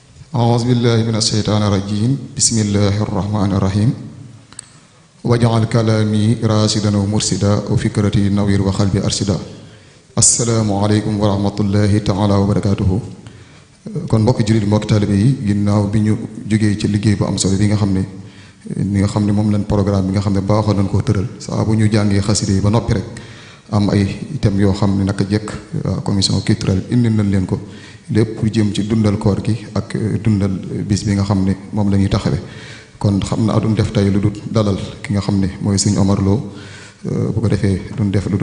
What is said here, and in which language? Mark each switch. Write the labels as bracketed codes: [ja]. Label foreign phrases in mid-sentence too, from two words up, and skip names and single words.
[ar] أعوذ بالله من الشيطان الرجيم بسم الله الرحمن الرحيم وجعل كلامي راشدا ومرشدا وفكرتي نوير وقلبي أرشدا السلام عليكم ورحمة الله تعالى وبركاته [wo] kon mbokk jullit mbokk taalibe yi ginnaaw bi ñu jógee ci liggéey bu am solo bi nga xam ne moom lañ programme bi nga xam ne baaxoon nañ koo tëral saa bu ñu jàngee xaside yi ba noppi rek am ay thèmes yoo xam ne naka jekk [fr] commission culturelle [wo] indi nañ leen ko lépp jëm ci dundal koor gi ak dundal bis bi nga xam ne moom la ñuy taxawe kon xam naa duñ def tey lu dul dalal ki nga xam ne mooy sëñ Omar Lo bu ko defee duñ def lu